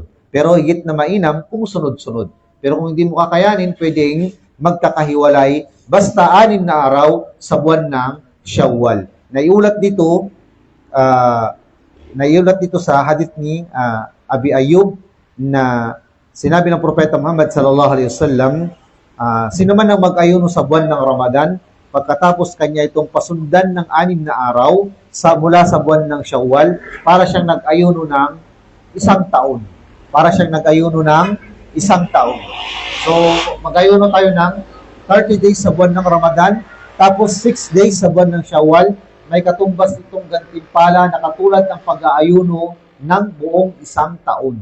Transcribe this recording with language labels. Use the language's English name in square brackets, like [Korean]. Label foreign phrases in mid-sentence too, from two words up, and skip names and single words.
[Filipino] Pero higit na mainam kung sunod-sunod. Pero kung hindi mo kakayanin, pwedeng magkakahiwalay basta 6 na araw sa buwan ng Shawwal. Naiulat dito sa hadith ni Abi Ayyub na sinabi ng Propeta Muhammad [Arabic] صلى الله عليه وسلم, [Filipino] sino man ang mag-ayuno sa buwan ng Ramadan, pagkatapos kanya itong pasundan ng 6 na araw mula sa buwan ng Shawwal, para siyang nag-ayuno ng isang taon. Para siyang nag-ayuno ng isang taon. So, mag-ayuno tayo ng 30 days sa buwan ng Ramadan, tapos 6 days sa buwan ng Shawwal, may katumbas itong gantimpala na katulad ng pag-aayuno ng buong isang taon.